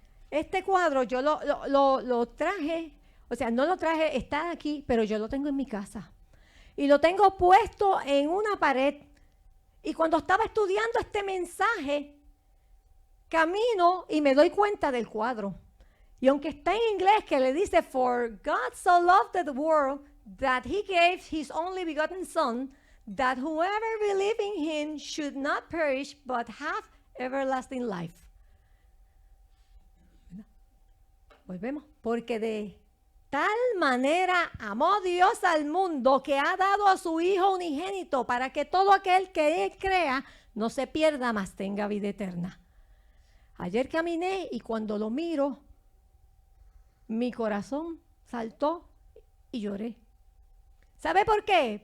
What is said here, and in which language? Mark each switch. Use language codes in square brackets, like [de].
[es] Este cuadro yo lo traje, o sea, no lo traje, está aquí, pero yo lo tengo en mi casa. Y lo tengo puesto en una pared. Y cuando estaba estudiando este mensaje, camino y me doy cuenta del cuadro. Y aunque está en inglés que le dice, [en] For God so loved the world that he gave his only begotten son, that whoever believes in him should not perish but have everlasting life. [es] Volvemos. Porque de tal manera amó Dios al mundo que ha dado a su Hijo unigénito para que todo aquel que Él crea no se pierda, mas tenga vida eterna. Ayer caminé y cuando lo miro, mi corazón saltó y lloré. ¿Sabe por qué?